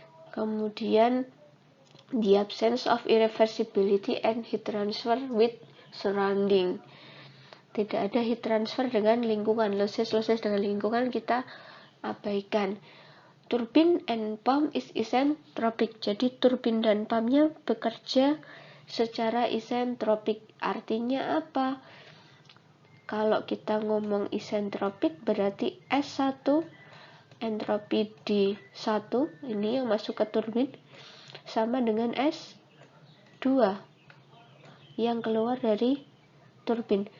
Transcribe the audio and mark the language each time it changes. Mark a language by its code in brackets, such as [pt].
[id] Kemudian [en] the absence of irreversibility and heat transfer with surrounding. [id] Tidak ada heat transfer dengan lingkungan, losses dengan lingkungan kita abaikan. [en] turbine and pump is isentropic. [id] Jadi turbin dan pumpnya bekerja secara isentropik. Artinya apa? Kalau kita ngomong isentropik berarti S1 entropi D1 ini yang masuk ke turbin sama dengan S2 yang keluar dari turbin.